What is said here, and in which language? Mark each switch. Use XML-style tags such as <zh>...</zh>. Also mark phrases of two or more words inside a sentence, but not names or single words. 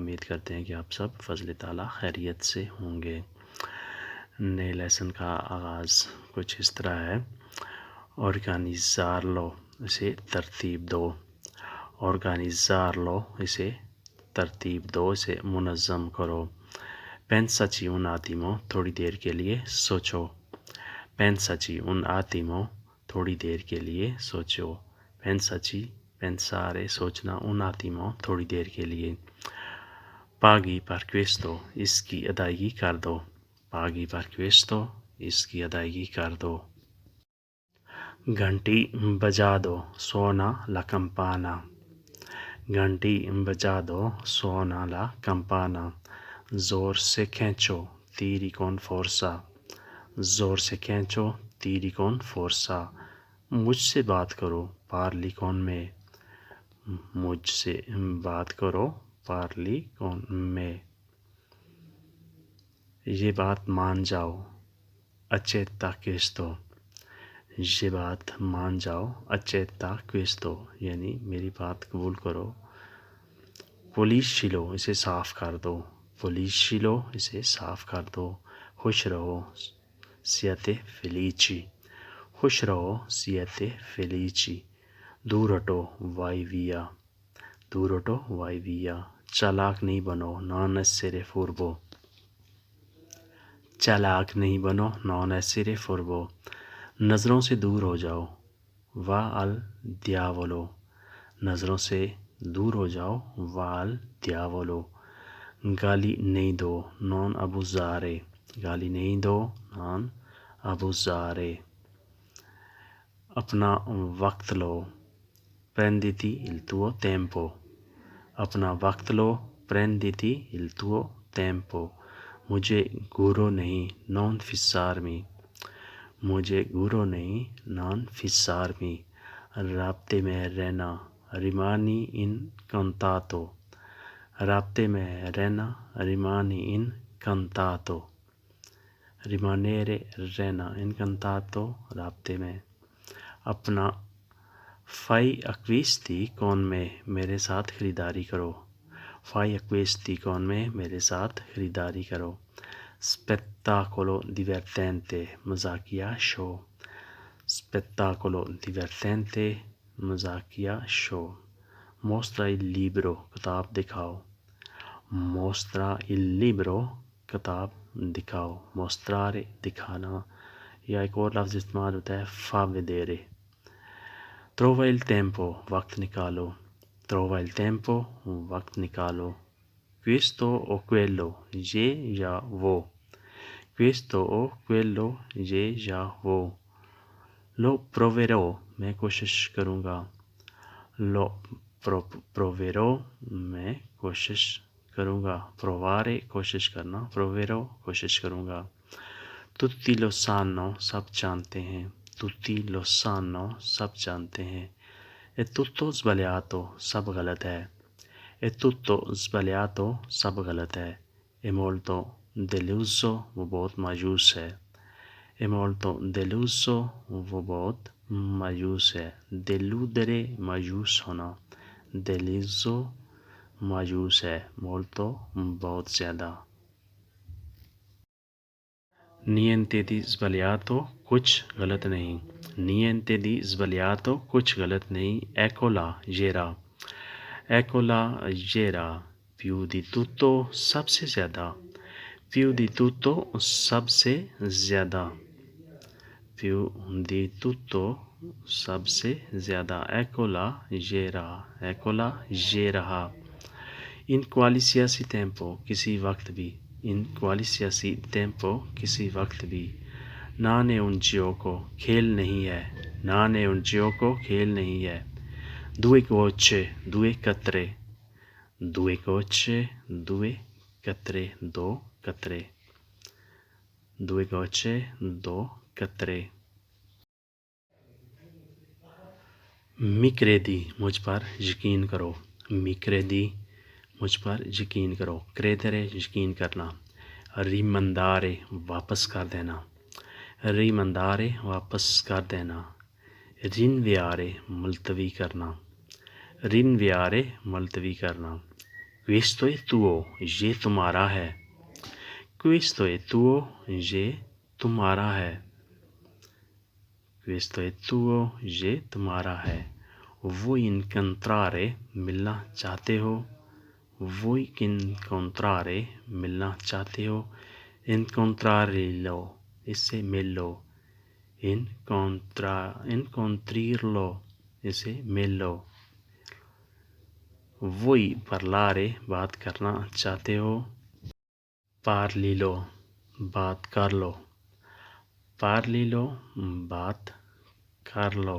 <ur>امید کرتے ہیں کہ آپ سب فضل تعالیٰ خیریت سے ہوں گے۔ نئے لیسن کا آغاز کچھ اس طرح ہے: آرگانیزار لو، اسے ترتیب دو۔ آرگانیزار لو، اسے ترتیب دو، اسے منظم کرو۔</ur> <it>پینساچی un attimo،</it> <ur>تھوڑی دیر کے لیے سوچو۔</ur> <it>pensaci un attimo،</it> <ur>تھوڑی دیر کے لیے سوچو۔</ur> <it>pensaci، pensare، سوچنا، un attimo،</it> <ur>تھوڑی دیر کے لیے۔</ur> <it>paghi per questo،</it> <ur>اس کی ادائیگی کر دو۔</ur> <it>paghi per questo،</it> <ur>اس کی ادائیگی کر دو۔ گھنٹی بجا دو،</ur> <it>suona la campana۔</it> <ur>گھنٹی بجا دو،</ur> <it>suona la campana۔</it> <ur>زور سے کھینچو،</ur> <it>tiri con forza۔</it> <ur>زور سے کھینچو،</ur> <it>tiri con forza۔</it> <ur>مجھ سے بات کرو،</ur> <it>parli con me۔</it> <ur>مجھ سے بات کرو،</ur> <it>parli con me۔</it> <ur>یہ بات مان جاؤ،</ur> <it>accetta questo۔</it> <ur>یہ بات مان جاؤ،</ur> <it>accetta questo،</it> <ur>یعنی میری بات قبول کرو۔ puliscilo، اسے صاف کر دو۔ puliscilo، اسے صاف کر دو۔ خوش رہو،</ur> <it>siate felici۔</it> <ur>خوش رہو،</ur> <it>siate felici۔</it> <ur>دور ہٹو،</ur> <it>vai via۔</it> <ur>دور ہٹو،</ur> <it>vai via۔</it> <ur>چالاک نہیں بنو،</ur> <it>non essere furbo۔</it> <ur>چالاک نہیں بنو،</ur> <it>non essere furbo۔</it> <ur>نظروں سے دور ہو جاؤ،</ur> <it>va al diavolo۔</it> <ur>نظروں سے دور ہو جاؤ،</ur> <it>va al diavolo۔</it> <ur>گالی نہیں دو،</ur> <it>non abusare۔</it> <ur>گالی نہیں دو،</ur> <it>non abusare۔</it> <ur>اپنا وقت لو،</ur> <it>prenditi il tuo tempo۔</it> <ur>اپنا وقت لو،</ur> <it>prenditi il tuo tempo۔</it> <ur>مجھے گھورو نہیں،</ur> <it>non fissarmi۔</it> <ur>مجھے گھورو نہیں،</ur> <it>non fissarmi۔</it> <ur>رابطے میں رہنا،</ur> <it>rimani in contatto۔</it> <ur>رابطے میں رہنا،</ur> <it>rimani in contatto۔ rimanere، رہنا، in contatto،</it> <ur>رابطے میں۔</ur> <it>اپنا fai acquisti con me،</it> <ur>میرے ساتھ خریداری کرو۔</ur> <it>fai acquisti con me،</it> <ur>میرے ساتھ خریداری کرو۔</ur> <it>spettacolo divertente،</it> <ur>مزاحیہ شو۔</ur> <it>spettacolo divertente،</it> <ur>مزاحیہ شو۔</ur> <it>mostra il libro،</it> <ur>کتاب دکھاؤ۔</ur> <it>mostra il libro،</it> <ur>کتاب دکھاؤ۔ mostrare، دکھانا، یا ایک اور لفظ استعمال ہوتا ہے</ur> <it>fa vedere۔ trova il tempo،</it> <ur>وقت نکالو۔</ur> <it>trova il tempo،</it> <ur>وقت نکالو۔</ur> <it>questo o quello،</it> <ur>یہ یا وہ۔</ur> <it>questo o quello،</it> <ur>یہ یا وہ۔</ur> <it>lo proverò،</it> <ur>میں کوشش کروں گا۔</ur> <it>lo proverò،</it> <ur>میں کوشش کروں گا۔ provare، کوشش کرنا، proverò، کوشش کروں گا۔</ur> <it>tutti lo sanno،</it> <ur>سب جانتے ہیں۔</ur> <it>tutti lo sanno،</it> <ur>سب جانتے ہیں۔</ur> <it>è tutto sbagliato،</it> <ur>سب غلط ہے۔</ur> <it>è tutto sbagliato،</it> <ur>سب غلط ہے۔</ur> <it>è molto deluso،</it> <ur>وہ بہت مایوس ہے۔</ur> <it>è molto deluso،</it> <ur>وہ بہت مایوس ہے۔ deludere، مایوس ہونا۔ deluso، مایوس ہے۔</ur> <it>molto،</it> <ur>بہت زیادہ۔</ur> <it>niente di sbagliato،</it> <ur>کچھ غلط نہیں۔</ur> <it>niente di sbagliato،</it> <ur>کچھ غلط نہیں۔ eccola، یہ رہا۔ eccola، یہ رہا۔</ur> <it>più di tutto،</it> <ur>سب سے زیادہ۔</ur> <it>più di tutto،</it> <ur>سب سے زیادہ۔</ur> <it>più di tutto،</it> <ur>سب سے زیادہ۔ eccola، یہ رہا۔ eccola، یہ رہا۔</ur> <it>in qualsiasi tempo،</it> <ur>کسی وقت بھی۔</ur> <it>in qualsiasi tempo،</it> <ur>کسی وقت بھی۔</ur> <it>non è un gioco،</it> <ur>کھیل نہیں ہے۔</ur> <it>non è un gioco،</it> <ur>کھیل نہیں ہے۔</ur> <it>due gocce،</it> <ur>due قطرے۔</ur> <it>due gocce، due قطرے،</it> <ur>دو قطرے۔</ur> <it>due gocce،</it> <ur>دو قطرے۔</ur> <it>mi credi،</it> <ur>مجھ پر یقین کرو۔</ur> <it>mi credi،</it> <ur>مجھ پر یقین کرو۔ credere، یقین کرنا۔ rimandare، واپس کر دینا۔ ریماندارے واپس کر دینا، رینویارے ملتوی کرنا، رینویارے ملتوی کرنا۔</ur> <it>questo è tuo،</it> <ur>یہ تمہارا ہے،</ur> <it>questo è tuo،</it> <ur>یہ تمہارا ہے،</ur> <it>questo è tuo،</it> <ur>یہ تمہارا ہے۔</ur> <it>voi incontrare،</it> <ur>ملنا چاہتے ہو،</ur> <it>voi incontrare،</it> <ur>ملنا چاہتے ہو، incontrarlo، اس سے مل لو، incontrirlo، اس سے مل لو۔</ur> <it>voi parlare،</it> <ur>بات کرنا چاہتے ہو، parlilo، بات کر لو، parlilo، بات کر لو۔</ur>